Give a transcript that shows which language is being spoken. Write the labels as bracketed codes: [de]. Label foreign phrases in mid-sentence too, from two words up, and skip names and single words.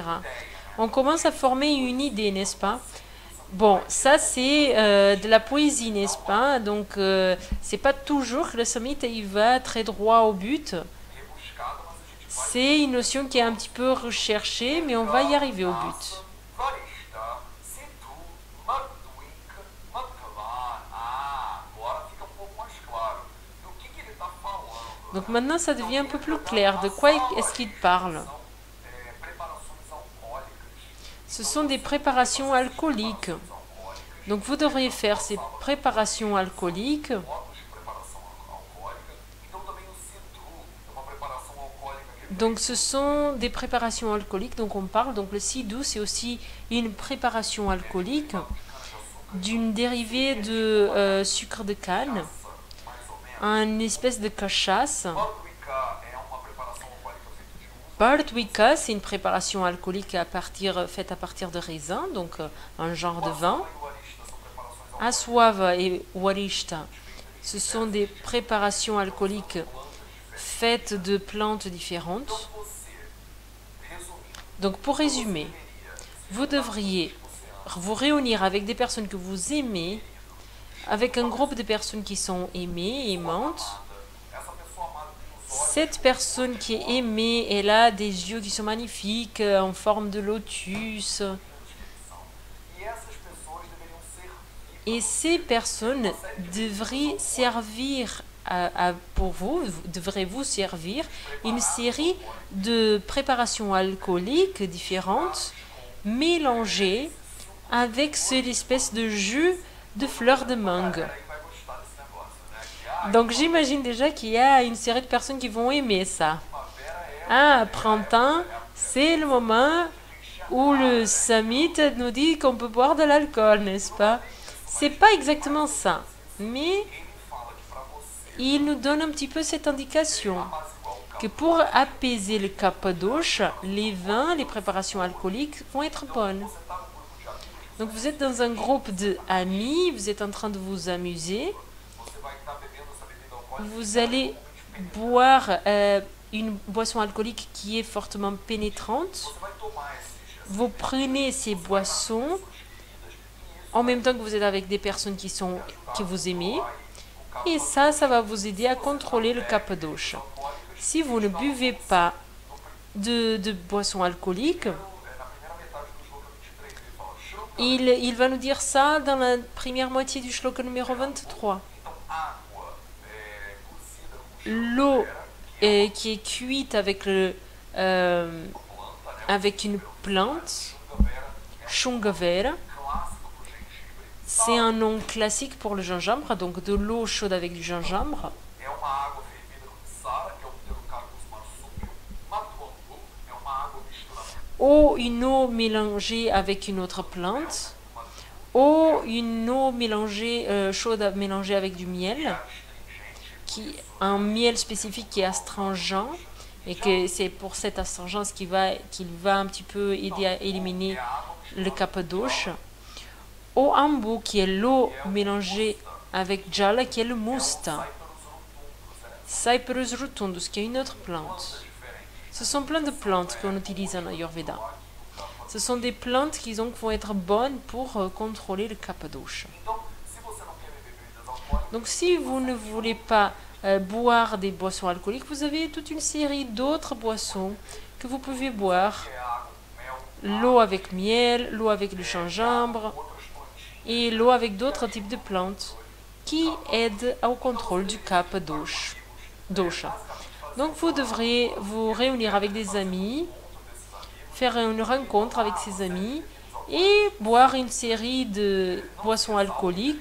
[fr] On commence à former une idée, n'est-ce pas? Bon, ça c'est de la poésie, n'est-ce pas? Donc c'est pas toujours que le samhita il va très droit au but. C'est une notion qui est un petit peu recherchée, mais on va y arriver au but. Varishta, Sidhu, Madhvik, Madhavan. [pt] Ah, agora fica pouco mais claro. Do que ele está falando? [fr] Donc maintenant, ça devient un peu plus clair. De quoi est-ce qu'il parle? [pt] Preparações alcoólicas. [fr] Ce sont des préparations alcooliques. Donc vous devriez faire ces préparations alcooliques. [pt] Modos de preparação alcoólica. Então também o Sidhu é uma preparação alcoólica que [fr] Donc ce sont des préparations alcooliques dont on parle. Donc le sidhu, c'est aussi une préparation alcoolique d'une dérivée de sucre de canne, une espèce de cachasse. [pt] Madhvika é uma preparação alcoólica feita de uva. [fr] Bardwika, c'est une préparation alcoolique faite à partir de raisin, donc un genre de vin. [pt] E o Arishta são preparações [fr] Aswava et Warishta, ce sont des préparations alcooliques faites de plantes différentes. [pt] você, resumindo, [fr] Donc pour résumer, vous devriez vous réunir avec des personnes que vous aimez, avec un groupe de personnes qui sont aimées, aimantes. [pt] essa pessoa amada tem os olhos [fr] Cette personne qui est aimée, elle a des yeux qui sont magnifiques, en forme de lotus. [pt] de descrição. E essas pessoas deveriam servir [fr] Et ces personnes devraient servir pour vous, devrez vous servir une série de préparations alcooliques différentes, mélangées avec cette espèce de jus de fleurs de mangue. [pt] aí vai gostar desse negócio, né? Que a [fr] Donc j'imagine déjà qu'il y a une série de personnes qui vont aimer ça. [pt] primavera é [fr] Ah, printemps, c'est le moment où le summit nous dit qu'on peut boire de l'alcool, n'est-ce pas? C'est pas exactement ça, mais [pt] ele fala que para você [fr] il nous donne un petit peu cette indication [pt] apaziguar o que [fr] pour apaiser le kapadosh, les vins, les préparations alcooliques vont être bonnes. [pt] você está num grupo de amigos, [fr] Donc vous êtes dans un groupe d'amis, vous êtes en train de vous amuser, [pt] você vai estar bebendo essa bebida alcoólica [fr] vous allez boire une boisson alcoolique qui est fortement pénétrante. [pt] você vai tomar esses [fr] Vous prenez ces boissons en même temps que vous êtes avec des personnes que vous aimez. Et ça va vous aider à contrôler le kapadosh. Si vous ne buvez pas de boissons alcooliques, [pt] na primeira metade do Shloka 23 ele fala Shruta, [fr] il va nous dire ça dans la première moitié du shloka numéro 23. [pt] então água cozida com [fr] L'eau qui est cuite avec, avec une plante, Shungavera, [pt] clássico pro gengibre, [fr] c'est un nom classique pour le gingembre, donc de l'eau chaude avec du gingembre. [pt] é uma água fervida com sara, que é o [la] pterocarpus marsupium, [pt] matuambu, é uma água misturada [fr] Ou une eau mélangée avec une autre plante. Ou une eau mélangée, chaude mélangée avec du miel, un miel spécifique qui est astringent, et que c'est pour cette astringence qu'il va un petit peu aider à éliminer le kapadosh. Ou ambu, qui est l'eau mélangée avec jala, qui est le musta. [la] Cyperus rotundus, [fr] qui est une autre plante. Ce sont plein de plantes qu'on utilise en Ayurveda. Ce sont des plantes qui donc vont être bonnes pour contrôler le kapadosh. [pt] Então, se você não quer beber bebidas alcoólicas, [fr] Donc si vous ne voulez pas boire des boissons alcooliques, vous avez toute une série d'autres boissons que vous pouvez boire. [pt] é água com mel, [fr] L'eau avec miel, l'eau avec le gingembre [pt] outras plantinhas, [fr] et l'eau avec d'autres types de plantes qui aident au contrôle du kapadosh. Dosha. Donc vous devrez vous réunir avec des amis, faire une rencontre avec ses amis et boire une série de boissons alcooliques.